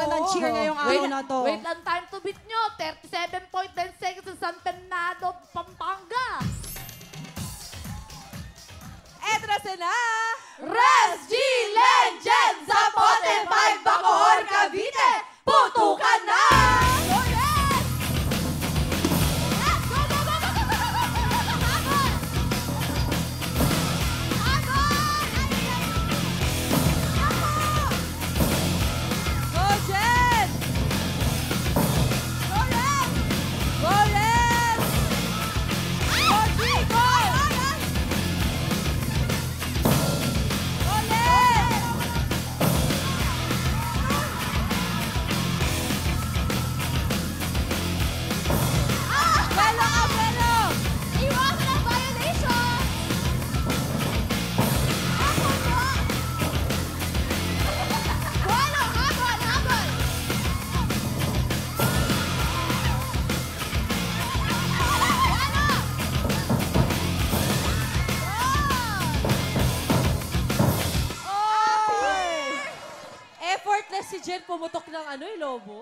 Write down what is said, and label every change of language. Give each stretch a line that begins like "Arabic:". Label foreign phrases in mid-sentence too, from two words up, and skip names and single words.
Filipino: mag-cheer ngayong araw na to. Wait lang,
English: time to beat nyo.
Filipino: 37.10 seconds sa San Fernando, Pampanga. Eto na sila! Res G Legends sa Bote 5 Bacoor, Cavite. Putukan na!
English: Go, Res! Yes! Go, go, go, go, go, go, go, go, go, go, habol!
Filipino: Habol!
English: Go, Jen! Go, Res! Go, Ren! Go, G! Go! Go, Len!
Filipino: Belo ka, Belo! Iwasan ang violation! Habol mo! Bolo! Habol! Habol! Effortless si Jen pumutok ng lobo.